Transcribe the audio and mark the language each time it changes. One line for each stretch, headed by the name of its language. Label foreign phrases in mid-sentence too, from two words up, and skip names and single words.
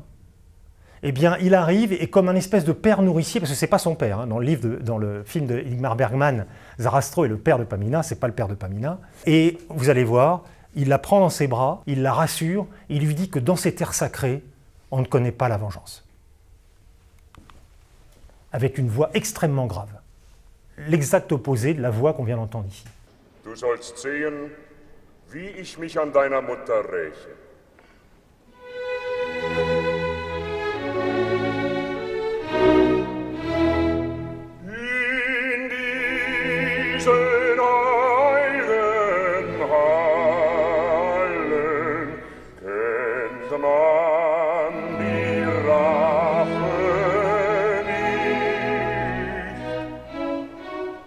French: Eh bien, il arrive et comme un espèce de père nourricier, parce que c'est pas son père, hein, dans le film de Ingmar Bergman, Sarastro est le père de Pamina, c'est pas le père de Pamina. Et vous allez voir, il la prend dans ses bras, il la rassure, il lui dit que dans ces terres sacrées, on ne connaît pas la vengeance. Avec une voix extrêmement grave. L'exact opposé de la voix qu'on vient d'entendre ici.
German: Du sollst sehen, wie ich mich an deiner Mutter räche. In diesen heiligen Hallen kennt man die Rache nicht.